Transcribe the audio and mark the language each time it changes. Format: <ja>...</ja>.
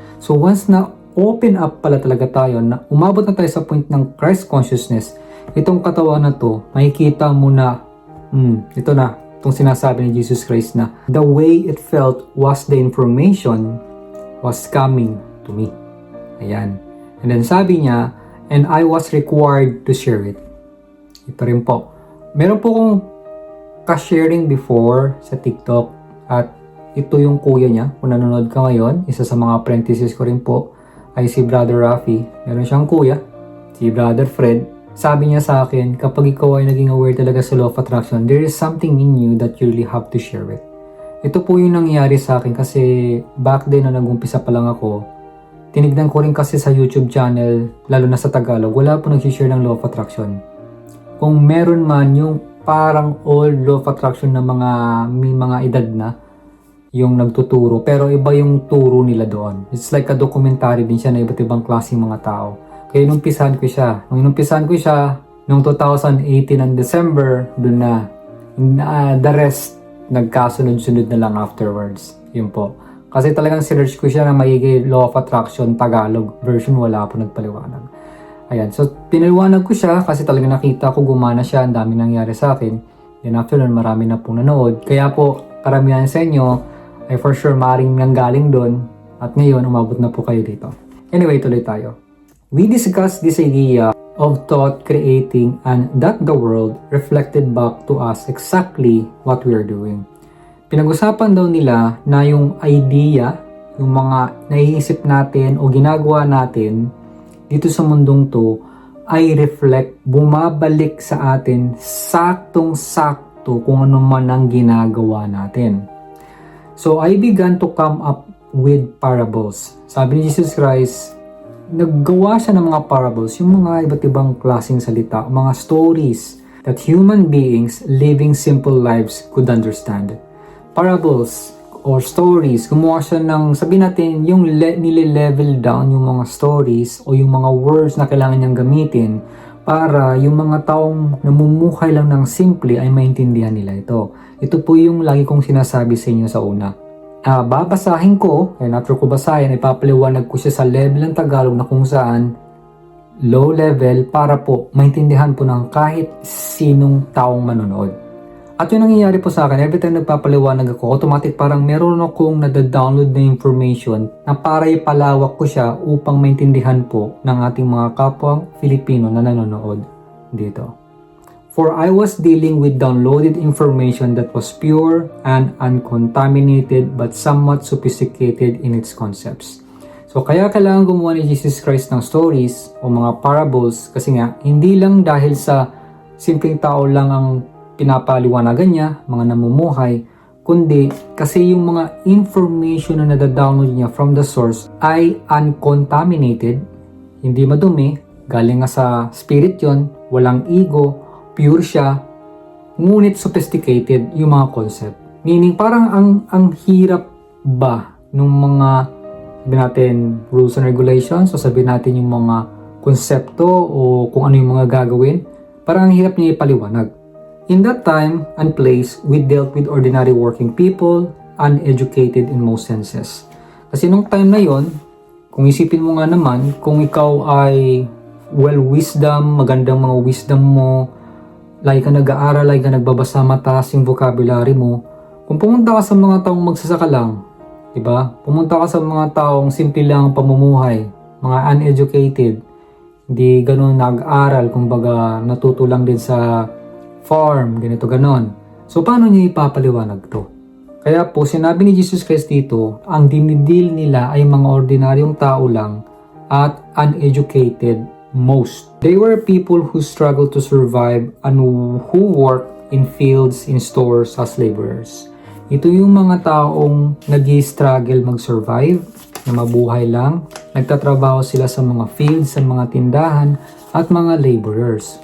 <tl>So once na open up pala talaga tayo, na umabot na tayo sa point ng Christ consciousness, itong katawan na to, makikita mo na, ito na, itong sinasabi ni Jesus Christ na,</tl> <en>the way it felt was the information was coming to me.</en> <tl>Ayan.</tl> <en>And then</en> <tl>sabi niya,</tl> <en>and I was required to share it.</en> <tl>Ito rin po. Meron po kong ka-sharing before sa TikTok at ito yung kuya niya. Kung nanonood ka ngayon, isa sa mga apprentices ko rin po, ay si Brother Rafi. Meron siyang kuya, si Brother Fred. Sabi niya sa akin, kapag ikaw ay naging</tl> <en>aware talaga sa law of attraction, there is something in you that you really have to share it.</en> <tl>Ito po yung nangyari sa akin kasi back then na nag-umpisa pa lang ako, tinignan ko rin kasi sa YouTube channel, lalo na sa Tagalog, wala po nag-share ng law of attraction. Kung meron man yung parang old law of attraction na may mga edad na, yung nagtuturo, pero iba yung turo nila doon. It's like a documentary din siya na iba't ibang klaseng mga tao. Kaya inumpisahan ko siya. Nung inumpisahan ko siya, noong 2018 ng December, doon na. The rest, nagkasunod-sunod na lang afterwards. Yun po. Kasi talagang sinerch ko siya na maigi Law of Attraction Tagalog version, wala po nagpaliwanag. Ayan, so pinaliwanag ko siya kasi talagang nakita ko gumana siya, ang dami nangyari sa akin. Then after nun, marami na pong nanood. Kaya po, karamihan sa inyo, ay for sure maring nanggaling doon at ngayon umabot na po kayo dito. Anyway, tuloy tayo.</tl> <en>We discussed this idea of thought creating and that the world reflected back to us exactly what we are doing.</en> <tl>Pinag-usapan daw nila na yung idea, yung mga naiisip natin o ginagawa natin dito sa mundong to ay reflect, bumabalik sa atin saktong-sakto kung ano man ang ginagawa natin.</tl> <en>So, I began to come up with parables.</en> <tl>Sabi ni Jesus Christ, naggawa siya ng mga parables, yung mga iba't ibang klaseng salita, mga</tl> <en>stories that human beings living simple lives could understand.</en> <tl>Parables or stories, gumawa siya ng, sabihin natin, yung nile-level down yung mga stories o yung mga words na kailangan niyang gamitin para yung mga taong namumuhay lang ng simple ay maintindihan nila ito. Ito po yung lagi kong sinasabi sa inyo sa una. Babasahin ko, and after ko basahin, ipapaliwanag ko siya sa level ng Tagalog na kung saan low level para po maintindihan po ng kahit sinong taong manonood. At yung nangyayari po sa akin, every time nagpapaliwanag ako, automatic parang meron akong nadadownload na information na para ipalawak ko siya upang maintindihan po ng ating mga kapwang Filipino na nanonood dito.</tl> <en>For I was dealing with downloaded information that was pure and uncontaminated but somewhat sophisticated in its concepts.</en> <tl>So kaya kailangan gumawa ni Jesus Christ ng stories o mga parables kasi nga hindi lang dahil sa simpleng tao lang ang pinapaliwanagan niya, mga namumuhay, kundi kasi yung mga information na nadadownload niya from the source ay uncontaminated, hindi madumi, galing nga sa spirit yon, walang ego, pure siya, ngunit sophisticated yung mga concept. Meaning parang ang hirap ba nung mga sabihin natin rules and regulations o sabihin natin yung mga konsepto o kung ano yung mga gagawin, parang ang hirap niya ipaliwanag.</tl> <en>In that time and place, we dealt with ordinary working people, uneducated in most senses.</en> <tl>Kasi nung time na yon, kung isipin mo nga naman, kung ikaw ay well-wisdom, magandang mga wisdom mo, lagi ka nag-aaral, lagi ka nagbabasa, mataas yung vocabulary mo, kung pumunta ka sa mga taong magsasaka lang, diba? Pumunta ka sa mga taong simple lang ang pamumuhay, mga uneducated, hindi ganun nag-aral, kumbaga natuto lang din sa farm, ganito ganon. So paano niya ipapaliwanag to? Kaya po sinabi ni Jesus Christ dito, ang dinidil nila ay mga ordinaryong tao lang at uneducated most.</tl> <en>They were people who struggled to survive and who worked in fields, in stores as laborers.</en> <tl>Ito yung mga taong nag-struggle mag-survive, na mabuhay lang. Nagtatrabaho sila sa mga fields, sa mga tindahan, at mga laborers.</tl>